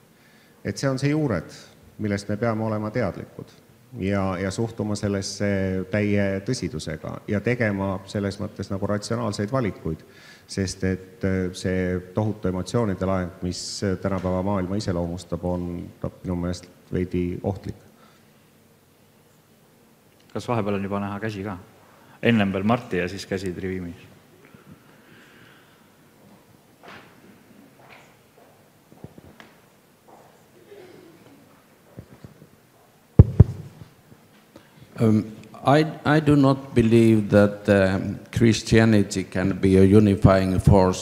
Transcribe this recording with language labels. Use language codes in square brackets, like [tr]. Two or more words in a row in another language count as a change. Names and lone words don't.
[et] Et see on see juured, millest me peame olema teadlikud ja suhtuma sellesse täie tõsidusega ja tegema selles mõttes nagu ratsionaalseid valikuid, sest et see tohutu emotsioonide laeng, mis tänapäeva maailma iseloomustab, on minu meelest veidi ohtlik. Kas vahepeal on juba näha käsi ka? Ennem veel Marti ja siis käsid rivimis. [en] I do not believe that Christianity can be a unifying force.